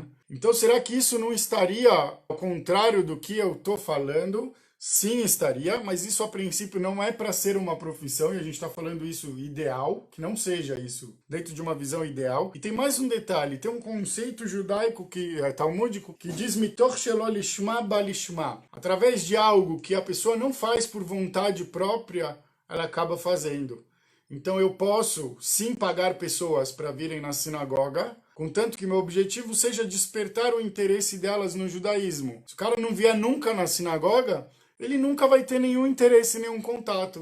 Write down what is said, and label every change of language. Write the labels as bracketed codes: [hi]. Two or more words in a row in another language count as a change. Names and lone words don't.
[pt] Então, será que isso não estaria ao contrário do que eu estou falando? Sim, estaria, mas isso a princípio não é para ser uma profissão, e a gente está falando isso ideal, que não seja isso dentro de uma visão ideal. E tem mais um detalhe, tem um conceito judaico, talmúdico, que diz [he] מתוך שלא לשמה בא לשמה. [pt] Através de algo que a pessoa não faz por vontade própria, ela acaba fazendo. Então eu posso sim pagar pessoas para virem na sinagoga, contanto que meu objetivo seja despertar o interesse delas no judaísmo. Se o cara não vier nunca na sinagoga, ele nunca vai ter nenhum interesse, nenhum contato.